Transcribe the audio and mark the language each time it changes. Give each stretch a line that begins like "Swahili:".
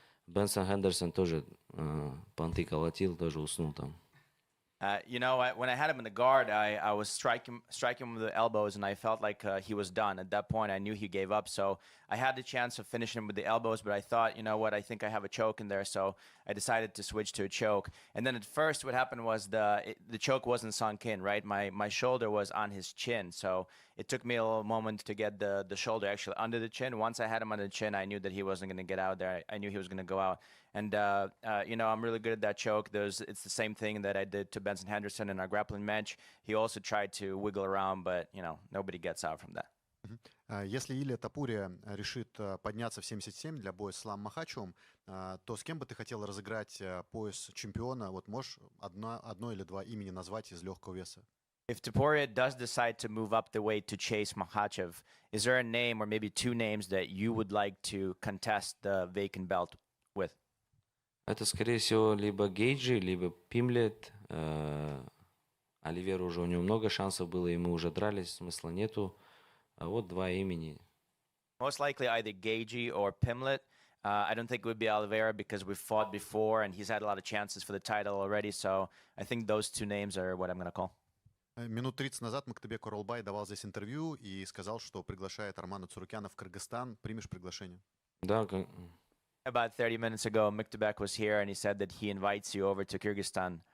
Russian: Бенсон Хендерсон тоже понты колотил, тоже уснул там.
English: When I had him in the guard, I was striking him with the elbows, and I felt like he was done. At that point, I knew he gave up. So I had the chance of finishing him with the elbows, but I thought, you know what, I think I have a choke in there. So I decided to switch to a choke. And then at first, what happened was the choke wasn't sunk in, right? My shoulder was on his chin. So it took me a little moment to get the shoulder actually under the chin. Once I had him under the chin, I knew that he wasn't going to get out there. I knew he was going to go out. And, I'm really good at that choke. It's the same thing that I did to Benson Henderson in our grappling match. He also tried to wiggle around, but, nobody gets out from that.
Russian: Если Илия Топурия решит подняться в 77 для боя с Исламом Махачевым, то с кем бы ты хотел разыграть пояс чемпиона? Вот можешь одно или два имени назвать из легкого веса?
English: If Topuria does decide to move up the weight to chase Makhachev, is there a name or maybe two names that you would like to contest the vacant belt with?
Russian: Это, скорее всего, либо Гейджи, либо Пимлет. Оливера уже у него много шансов было, и мы уже дрались, смысла нету. А вот два имени.
English: Most likely either Gagey or Pimlet. I don't think it would be Oliveira because we've fought before and he's had a lot of chances for the title already. So I think those two names are what I'm going to call.
Russian: Минут 30 назад Мактыбек Оралбай давал здесь интервью и сказал, что приглашает Армана Царукяна в Кыргызстан. Примешь приглашение? Да,
English: About 30 minutes ago, Muktabek was here and he said that he invites you over to Kyrgyzstan.